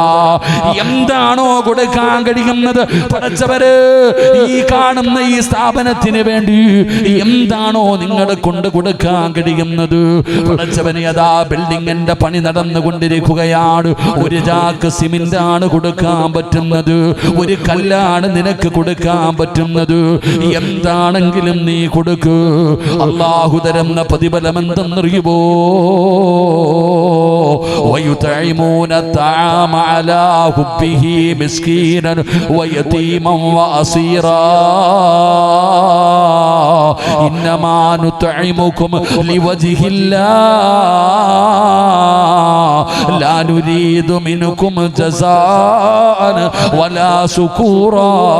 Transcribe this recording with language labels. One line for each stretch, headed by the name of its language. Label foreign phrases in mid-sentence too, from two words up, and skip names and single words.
Malayalam: എന്താണോ കൊടുക്കാൻ കഴിയുന്നത്, പടച്ചവര് ഈ കാണുന്ന ഈ സ്ഥാപനത്തിന് വേണ്ടി എന്താണോ നിങ്ങളെ കൊണ്ട് കൊടുക്കാൻ കഴിയുന്നത്, പടച്ചവനെ, അതാ ബിൽഡിങ്ങിന്റെ പണി നടന്നുകൊണ്ടിരിക്കുകയാണ്. ഒരു ചാക്ക് സിമന്റാണ് കൊടുക്കാൻ പറ്റുന്നത്, ഒരു കല്ലാണ് നിനക്ക് കൊടുക്കാൻ പറ്റുന്നത്. എന്താണെങ്കിലും നീ കൊടുക്ക്. അല്ലാഹു തരുന്ന പ്രതിഫലം എന്തെന്നറിയുമോ?
Arabic: ويطعمون الطعام على حبه مسكينا ويتيما وأسيرا إنما نطعمكم لوجه الله لا نريد منكم جزاء ولا شكورا